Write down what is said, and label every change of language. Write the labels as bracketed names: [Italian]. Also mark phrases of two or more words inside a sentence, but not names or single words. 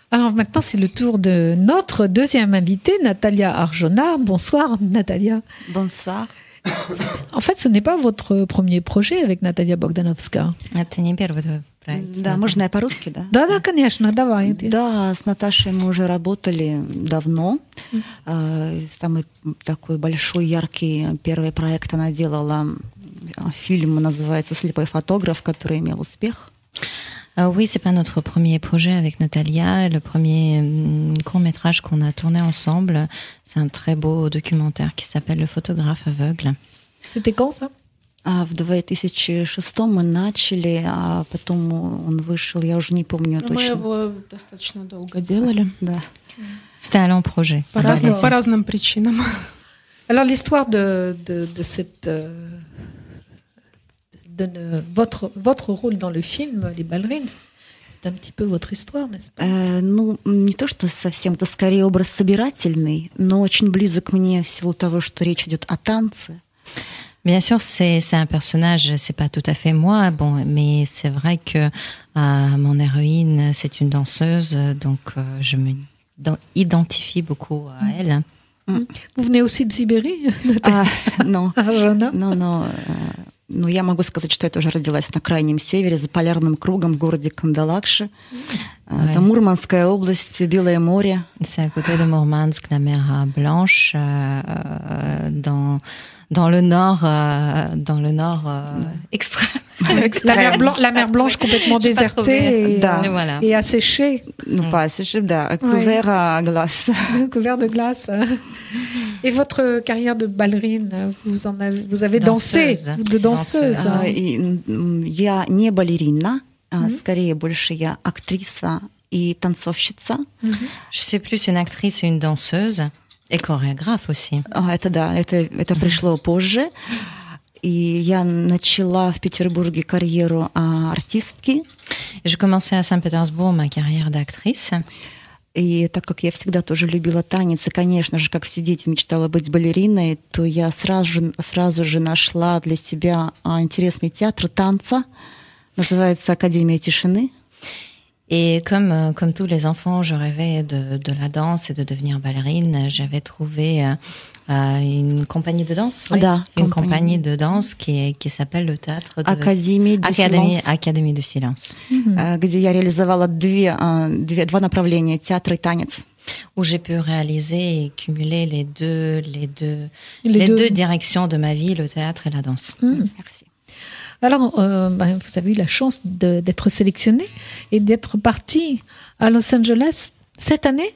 [French] Alors maintenant, c'est le tour de notre deuxième invitée, Natalia Arjona. Bonsoir, Natalia. Bonsoir. En fait, ce n'est pas votre premier projet avec Natalia Bogdanovska. [Russian] Это не первый твой проект. Да, можно я по-русски, да? Да, конечно, давай. Да, с Наташей мы уже работали давно. Самый такой большой, яркий первый проект она делала. Фильм называется «Слепой фотограф», который имел успех. [French] Oui, c'est pas notre premier projet avec Natalia. Le premier court-métrage qu'on a tourné ensemble, c'est un très beau documentaire qui s'appelle Le photographe aveugle. C'était quand ça? [Russian] В 2006 мы начали, а потом он вышел, я уже не помню точно. Мы его достаточно долго делали. Да. [French] C'était un long projet. [Russian] По разным причинам. [French] Alors l'histoire de cette votre rôle dans le film Les ballerines, c'est un petit peu votre histoire, n'est-ce pas? [Russian] Ну, не то, что совсем, это скорее образ собирательный, но очень близок мне в силу того, что речь идет о танце. [French] Bien sûr, c'est un personnage, c'est pas tout à fait moi, bon, mais c'est vrai que mon héroïne, c'est une danseuse, donc je me identifie beaucoup à elle. Vous venez aussi de Sibérie? Non, [Russian] но я могу сказать, что я тоже родилась на крайнем севере, за полярным кругом в городе Кандалакши. Это Мурманская область, Белое море. [French] C'est à côté de Mourmansk, la mer Blanche, dans le nord extrême. La mer Blanche complètement désertée et asséchée. Pas asséchée, да, couvert à glace. Couvert de glace. Et votre carrière de ballerine, vous avez dansé, de danseuse. [Russian] Я не балерина, скорее больше я актриса и танцовщица. [French] Je suis plus une actrice et une danseuse. Et chorégraphe aussi. [Russian] Это пришло позже. И я начала в Петербурге карьеру артистки. [French] J'ai commencé à Saint-Pétersbourg ma carrière d'actrice. [Russian] И так как я всегда тоже любила танец, и, конечно же, как все дети, мечтала быть балериной, то я сразу же нашла для себя интересный театр танца. Называется «Академия тишины». [French] Et comme tous les enfants, je rêvais de la danse et de devenir ballerine. J'avais trouvé une compagnie de danse, une compagnie de danse qui s'appelle le théâtre de Académie de Silence, [Russian] где я реализовала два направления, театр и танец. [French] Où j'ai pu réaliser et cumuler les deux directions de ma vie, le théâtre et la danse. Merci. Alors, vous avez eu la chance d'être sélectionnée et d'être partie à Los Angeles cette année.